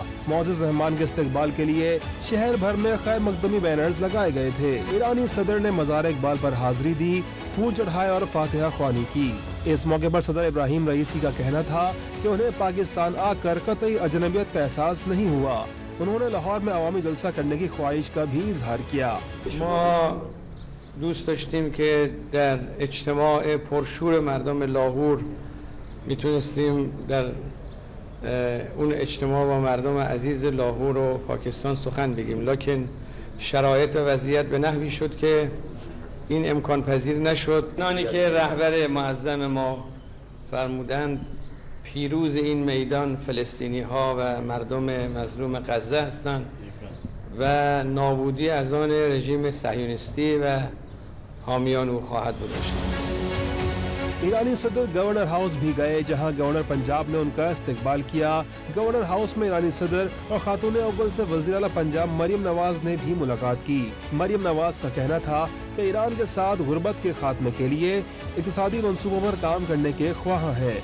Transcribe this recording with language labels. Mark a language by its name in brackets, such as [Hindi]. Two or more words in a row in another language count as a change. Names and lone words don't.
[Urdu] معزز مہمان کے استقبال کے لیے شہر بھر میں خیر مقدمی بینرز لگائے گئے تھے۔ ایرانی صدر نے مزار اقبال پر حاضری دی، پھول چڑھائے اور فاتحہ خوانی کی۔ اس موقع پر صدر ابراہیم رئیسی کا کہنا تھا کہ انہیں پاکستان آ کر قطعی اجنبیت کا احساس نہیں ہوا۔ انہوں نے لاہور میں عوامی جلسہ کرنے کی خواہش کا بھی اظہار کیا۔ [Persian] ما دوست داشتیم که در اجتماع پرشور مردم لاهور میتونستیم در اون اجتماع با مردم عزیز لاهور و پاکستان سخن بگیم، لکن شرایط و وضعیت به نحوی شد که این امکان پذیر نشد. آنی که رهبر معظم ما فرمودند پیروز این میدان فلسطینی ها و مردم مظلوم غزه هستند و نابودی از آن رژیم صهیونیستی و حامیان او خواهد بود. [Urdu] ایرانی صدر گورنر ہاؤس بھی گئے، جہاں گورنر پنجاب نے ان کا استقبال کیا۔ گورنر ہاؤس میں ایرانی صدر اور خاتون اول سے وزیر اعلیٰ پنجاب مریم نواز نے بھی ملاقات کی۔ مریم نواز کا کہنا تھا کہ ایران کے ساتھ غربت کے خاتمے کے لیے اقتصادی منصوبوں پر کام کرنے کے خواہاں ہیں۔